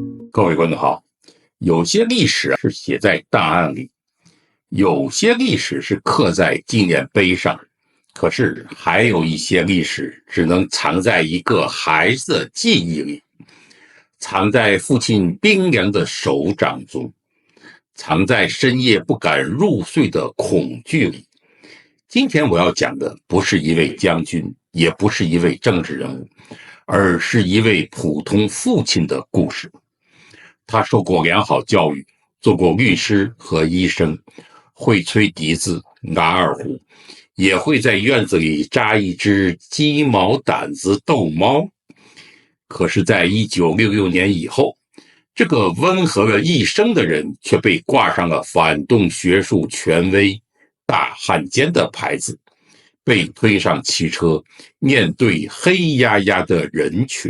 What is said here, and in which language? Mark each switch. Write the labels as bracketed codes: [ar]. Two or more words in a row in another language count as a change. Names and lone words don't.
[zh] 各位觀眾好，有些歷史是寫在檔案裡，有些歷史是刻在紀念碑上，可是還有一些歷史只能藏在一個孩子的記憶裡，藏在父親冰涼的手掌中，藏在深夜不敢入睡的恐懼裡。今天我要講的不是一位將軍，也不是一位政治人物，而是一位普通父親的故事。他受過良好教育，做過律師和醫生，會吹笛子、拉二胡，也會在院子裡扎一隻雞毛掸子逗貓。可是在1966年以後，這個溫和了一生的人卻被掛上了反動學術權威大漢奸的牌子，被推上汽車，面對黑壓壓的人群。